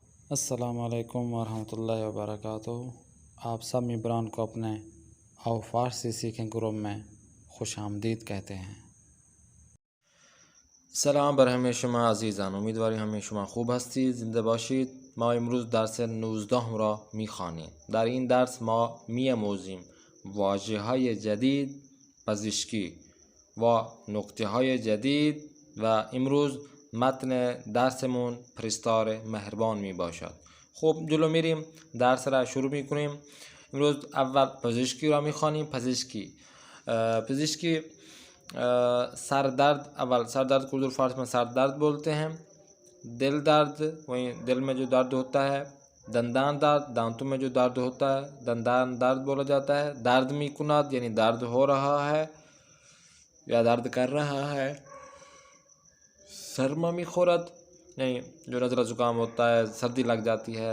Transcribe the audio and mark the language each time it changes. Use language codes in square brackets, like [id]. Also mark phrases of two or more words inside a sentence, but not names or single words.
[ar] السلام علیکم ورحمۃ اللہ وبرکاتہ۔ [ur] آپ سب ممبران کو اپنے آو فارسی سیکھیں گروپ میں خوش آمدید کہتے ہیں۔ [fa] سلام بر همه شما عزیزان، امیدواریم همه شما خوب هستید، زنده باشید. ما امروز درس 19 را میخوانیم. در این درس ما می‌آموزیم واژه‌های جدید، پزشکی و نکته‌های جدید و امروز متن درسمون پرستار مهربان می باشد. خب جلو میریم، درس را شروع میکنیم. امروز اول پزشکی را میخوانیم. پزشکی سردرد، [ur] اول سردرد کو اردو فارسی میں سردرد بولتے ہیں. دل درد، وہیں دل میں جو درد ہوتا ہے. [fa] دندان درد، [ur] دانتوں میں جو درد ہوتا ہے [fa] دندان درد [ur] بولا جاتا ہے. [fa] درد میکناد [ur] یعنی درد ہو رہا ہے یا درد کر رہا ہے. [fa] سرما میخورد [ur] یعنی جو نزلہ زکام ہوتا ہے، سردی لگ جاتی ہے.